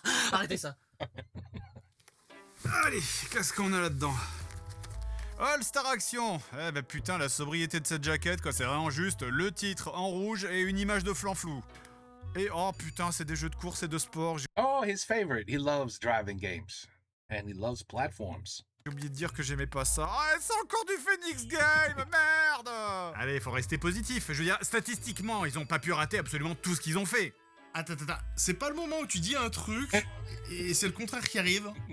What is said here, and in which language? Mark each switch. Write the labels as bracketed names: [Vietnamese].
[French] Arrêtez ça. Allez, qu'est-ce qu'on a là-dedans? All Star Action. Eh ben putain, la sobriété de cette jaquette, quoi, c'est vraiment juste le titre en rouge et une image de flanc flou. Et oh putain, c'est des jeux de course et de sport. J'ai [English] Oh, his favorite. He loves driving games. And he loves platforms. [French] oublié de dire que j'aimais pas ça. Ah, c'est encore du Phoenix Game, merde! Allez, faut rester positif. Je veux dire, statistiquement, ils ont pas pu rater absolument tout ce qu'ils ont fait. Attends, c'est pas le moment où tu dis un truc et c'est le contraire qui arrive.